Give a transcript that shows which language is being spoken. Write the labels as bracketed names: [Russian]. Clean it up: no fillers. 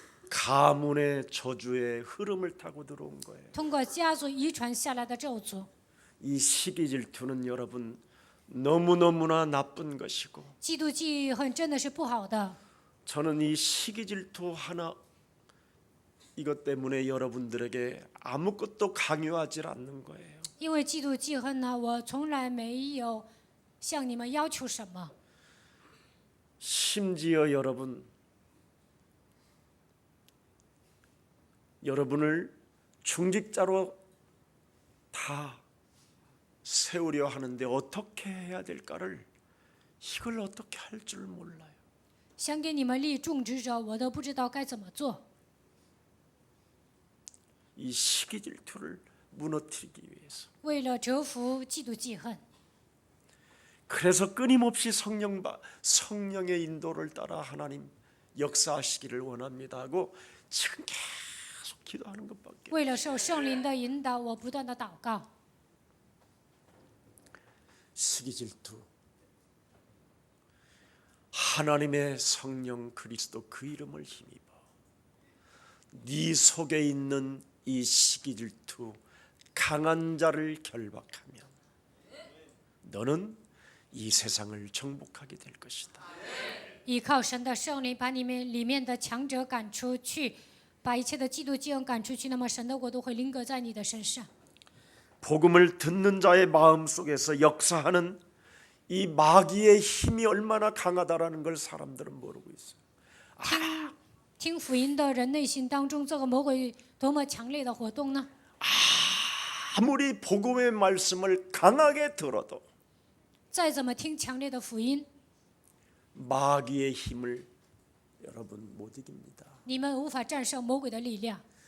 [Korean] 가문의 저주의 흐름을 타고 들어온 거예요. [Chinese] 通过家族遗传下来的咒诅。 [Korean] 이 시기질투는 여러분 너무너무나 나쁜 것이고 [Chinese] 嫉妒记恨真的是不好的。 [Korean] 저는 이 시기질투 하나 이것 때문에 여러분들에게 아무것도 강요하지 않는 거예요. [Chinese] 因为嫉妒记恨呢，我从来没有向你们要求什么。 [Korean] 심지어 여러분을 중직자로 다 세우려 하는데 어떻게 해야 될까를 이걸 어떻게 할 줄 몰라요. [Chinese] 想给你们立种植者，我都不知道该怎么做。 [Korean] 이 시기질투를 무너뜨리기 위해서. [Chinese] 为了折服嫉妒记恨， [Korean] 그래서 끊임없이 성령의 인도를 따라 하나님 역사하시기를 원합니다 하고 지금 계속 기도하는 것밖에. [Chinese] 为了受圣灵的引导，我不断的祷告。 [Korean] 시기질투. 하나님의 성령 그리스도 그 이름을 힘입어. 네 속에 있는 이 시기질투 강한 자를 결박하면 너는 이 세상을 정복하게 될 것이다. [Chinese] 依靠神的圣灵，把你们里面的强者赶出去，把一切的嫉妒记恨赶出去，那么神的国度会临格在你的身上。 [Korean] 복음을 듣는 자의 마음 속에서 역사하는 이 마귀의 힘이 얼마나 강하다라는 걸 사람들은 모르고 있어요. [Chinese] 听福音的人内心当中，这个魔鬼多么强烈的活动呢？ [Korean] 아무리 복음의 말씀을 강하게 들어도 [Chinese] 再怎么听强烈的福音， [Korean] 마귀의 힘을 여러분 못 이깁니다. [Chinese] 你们无法战胜魔鬼的力量。